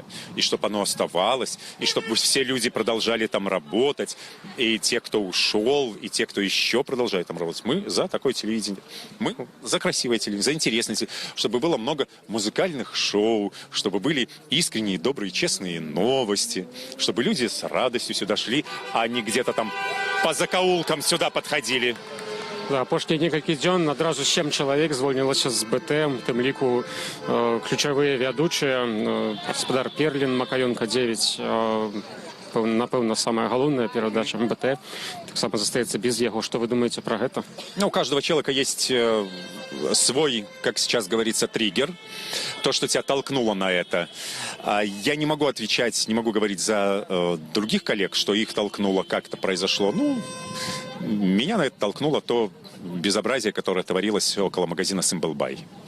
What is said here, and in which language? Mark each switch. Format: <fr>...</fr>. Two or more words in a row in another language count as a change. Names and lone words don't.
<ru>И чтобы оно оставалось, и чтобы все люди продолжали там работать, и те, кто ушел, и те, кто еще продолжает там работать. Мы за такое телевидение. Мы за красивое телевидение, за интересное телевидение. Чтобы было много музыкальных шоу, чтобы были искренние, добрые, честные новости, чтобы люди с радостью сюда шли, а не где-то там по закоулкам сюда подходили.</ru> <be>Да, апошнія некалькі дзён адразу 7 чалавек звольнілася з БТ, у тым ліку ключавыя вядучыя, гаспадар Перлін, Макаёнка 9, напэўна, самая галоўная перадача МБТ, таксама застаецца без яго.</be> <ru>Что вы думаете про гэта? Ну, у каждого человека есть свой, как сейчас говорится, триггер, то, что тебя толкнуло на это. Я не могу отвечать, не могу говорить за других коллег, что их толкнуло, как это произошло. Ну, меня на это толкнуло то безобразие, которое творилось около магазина «Симбл-Бай».</ru>